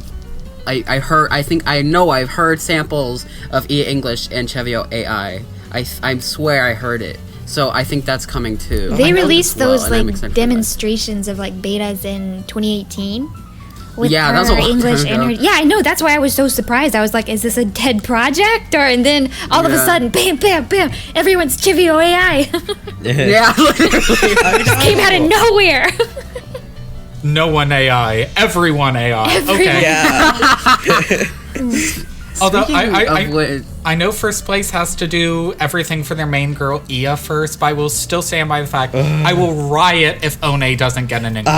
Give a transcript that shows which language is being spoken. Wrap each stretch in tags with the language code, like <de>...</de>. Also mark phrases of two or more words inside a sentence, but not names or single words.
<en>I've heard samples of Ia English and Chevio AI. I swear I heard it. So I think that's coming too. They released those like demonstrations of like betas in 2018. With yeah, her that was a long English time and ago. her. Yeah, I know. That's why I was so surprised. I was like, "Is this a dead project?" And then all of a sudden, bam, bam, bam! Everyone's Chevio AI. Yeah, It just came out of nowhere. No one AI, everyone AI. Okay. Yeah. Although I know first place has to do everything for their main girl Ia first, but I will still stand by the fact I will riot if One doesn't get an English.</en>